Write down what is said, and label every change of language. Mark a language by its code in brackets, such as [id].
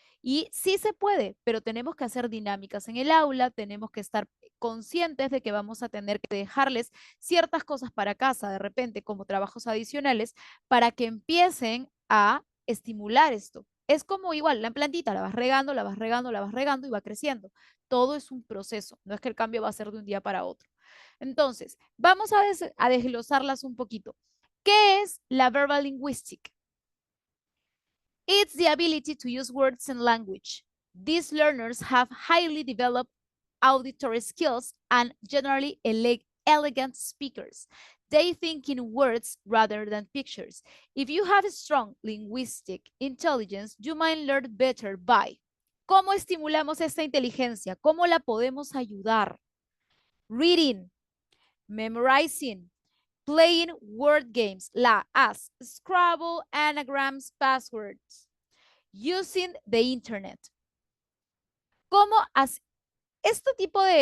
[es] Y sí se puede, pero tenemos que hacer dinámicas en el aula, tenemos que estar conscientes de que vamos a tener que dejarles ciertas cosas para casa de repente como trabajos adicionales para que empiecen a estimular esto. Es como igual, la plantita la vas regando, la vas regando, la vas regando y va creciendo. Todo es un proceso, no es que el cambio va a ser de un día para otro. Entonces, vamos a desglosarlas un poquito. ¿Qué es la verbal linguistic? [en] It's the ability to use words and language. These learners have highly developed auditory skills and generally elegant speakers. They think in words rather than pictures. If you have a strong linguistic intelligence, you might learn better by. [es] ¿Cómo estimulamos esta inteligencia? ¿Cómo la podemos ayudar? [en] Reading, memorizing, playing word games, as Scrabble, anagrams, passwords, using the internet. [es] ¿Cómo este tipo